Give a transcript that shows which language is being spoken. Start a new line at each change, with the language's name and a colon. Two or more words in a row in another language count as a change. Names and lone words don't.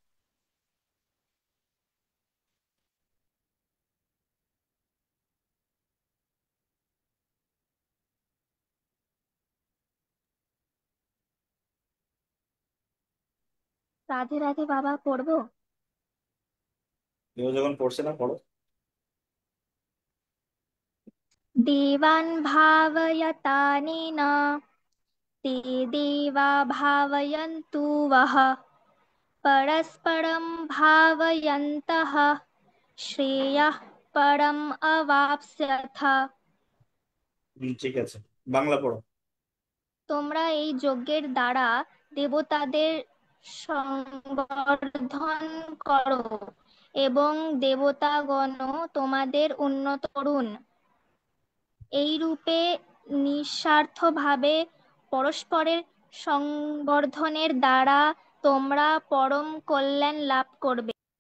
Bangla: রাধে রাধে বাবা, পড়বো? কেউ যখন পড়ছে না, পড়ো।
Sanskrit: দেবান ভাবয়তানেন ते देवा भावयन्तु वः परस्परं भावयन्तः श्रेयः परम् अवाप्स्यथ।
Bangla: ঠিক আছে, বাংলা পড়ো। তোমরা এই যজ্ঞের দ্বারা দেবতাদের সংবর্ধন করো এবং দেবতাগণও তোমাদের উন্নত করুন। এইরূপে নিঃস্বার্থভাবে পরস্পরের সংবর্ধনের দ্বারা তোমরা পরম কল্যাণ লাভ করবে।